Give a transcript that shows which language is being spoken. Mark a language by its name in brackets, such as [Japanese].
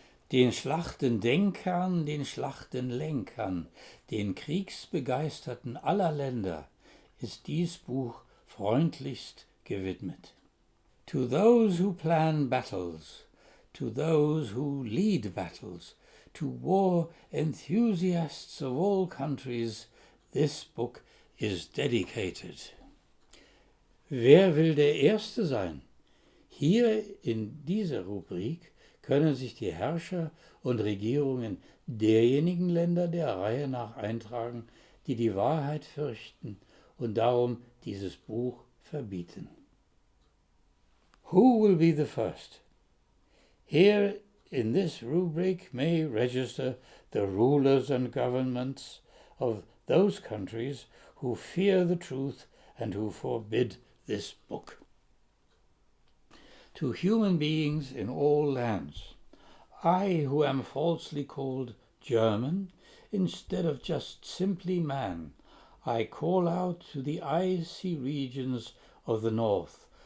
[German] Den Schlachtendenkern, den Schlachtenlenkern, den Kriegsbegeisterten aller Länder ist dies Buch freundlichst gewidmet. [English] To those who plan battles, to those who lead battles, to war enthusiasts of all countries, this book is dedicated. [German] Wer will der Erste sein? Hier in dieser Rubrik können sich die Herrscher und Regierungen derjenigen Länder der Reihe nach eintragen, die die Wahrheit fürchten und darum dieses Buch verbieten. [English] Who will be the first? Here in this rubric may register the rulers and governments of those countries who fear the truth and who forbid this book. To human beings in all lands, I who am falsely called German, instead of just simply man, I call out to the icy regions of the north.